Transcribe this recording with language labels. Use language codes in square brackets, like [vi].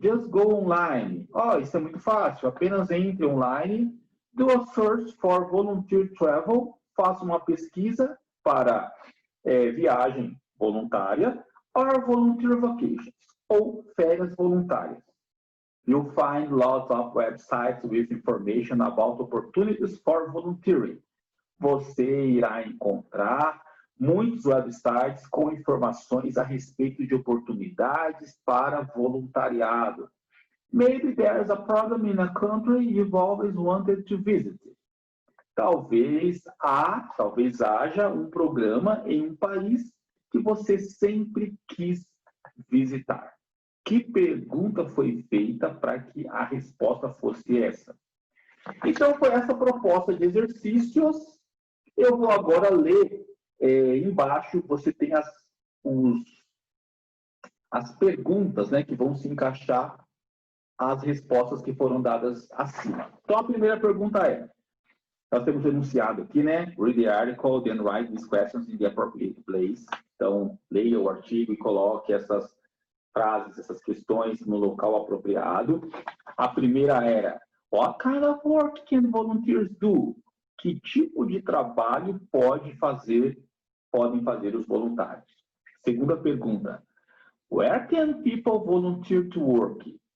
[en] Just go online. [pt] Oh, isso é muito fácil. Apenas entre online, [en] do a search for volunteer travel, [pt] faça uma pesquisa para viagem voluntária, [en] or volunteer vacations, [pt] ou férias voluntárias. [en] You'll find lots of websites with information about opportunities for volunteering. [pt] Você irá encontrar muitos websites com informações a respeito de oportunidades para voluntariado. [en] Maybe there's a problem in a country you've always wanted to visit. [pt] Talvez haja um programa em um país que você sempre quis visitar. Que pergunta foi feita para que a resposta fosse essa? Então, foi essa proposta de exercícios. Eu vou agora ler embaixo, você tem as perguntas, né, que vão se encaixar às respostas que foram dadas acima. Então, a primeira pergunta é, nós temos enunciado aqui, né, [en] read the article, then write these questions in the appropriate place. [pt] Então, leia o artigo e coloque essas frases, essas questões no local apropriado. A primeira era, [en] what kind of work can volunteers do? [pt] Que tipo de trabalho podem fazer os voluntários? Segunda pergunta, [en] where can people volunteer to work?